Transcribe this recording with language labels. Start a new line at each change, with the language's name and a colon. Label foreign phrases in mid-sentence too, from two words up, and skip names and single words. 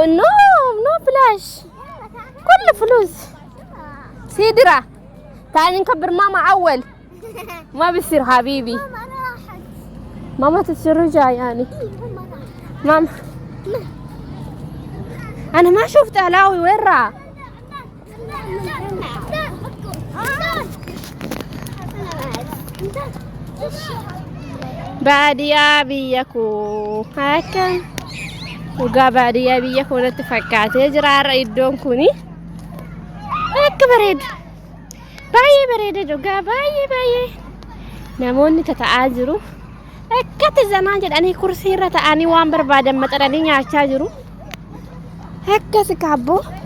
Arabic: نو بلاش كل فلوس. سيدرة تعالي نكبر ماما أول. ما بيصير حبيبي. ماما راحت. ماما تتشرجع يعني. ماما راحت. ماما أنا ما شفت علاوي وين راح؟
Oromo: baadiyyaa biyya koo akka dhugaa baadiyyaa biyya koo natti fakkaatee jira har'a iddoon kuni akka baay'ee bareeda dhugaa baay'ee namoonni taa'aa jiru akkatti zanaa jedhanii kursii irra ta'anii waan barbaadan maxxananii nyaachaa jiru akkas kaabboo.